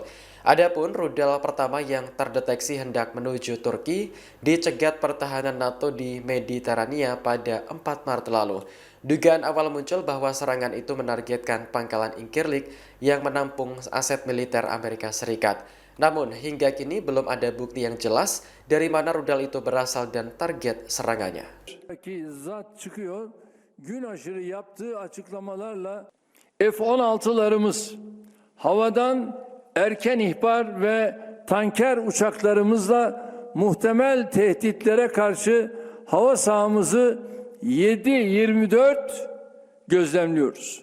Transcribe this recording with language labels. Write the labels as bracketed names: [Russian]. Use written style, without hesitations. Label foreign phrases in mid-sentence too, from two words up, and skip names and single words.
[Indonesian] Adapun rudal pertama yang terdeteksi hendak menuju Turki dicegat pertahanan NATO di Mediterania pada 4 Maret lalu. Dugaan awal muncul bahwa serangan itu menargetkan pangkalan Incirlik yang menampung aset militer Amerika Serikat. Namun, hingga kini belum ada bukti yang jelas dari mana rudal itu berasal dan target serangannya. [Turkish] Gün aşırı yaptığı açıklamalarla F-16'larımız havadan erken ihbar ve tanker uçaklarımızla muhtemel tehditlere karşı hava sahamızı 7/24 gözlemliyoruz.